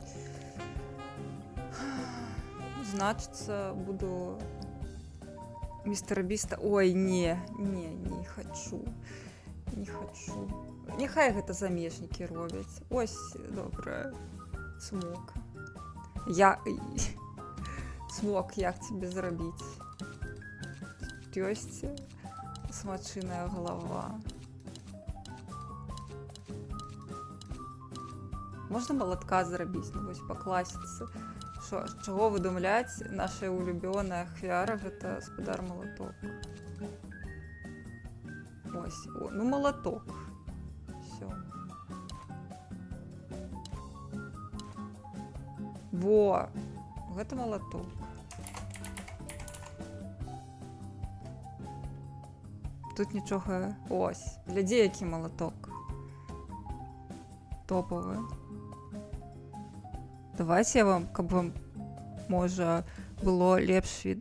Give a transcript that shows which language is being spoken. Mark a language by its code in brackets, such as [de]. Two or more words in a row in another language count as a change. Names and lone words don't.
[uk] Значиться, буду містера Біста. Ой, не хочу. Не хочу. [be] Нехай гэта замежнікі робять. [uk] Ось, добре. [be] Смок. Смок, як тебе зрабіць? Ёсць смачыная голова. Можна молотка зрабіць, ну вось па класіцы. Чого видумляць наша улюбёная ахвяра, гэта гаспадар молоток. [uk] Ось, ну молоток. Все. Во, [be] гэта молоток. Тут нічога, ось, глядзі, які молоток. [ru] Топовый. [be] Давайте я вам, каб вам, можа, было лепш від...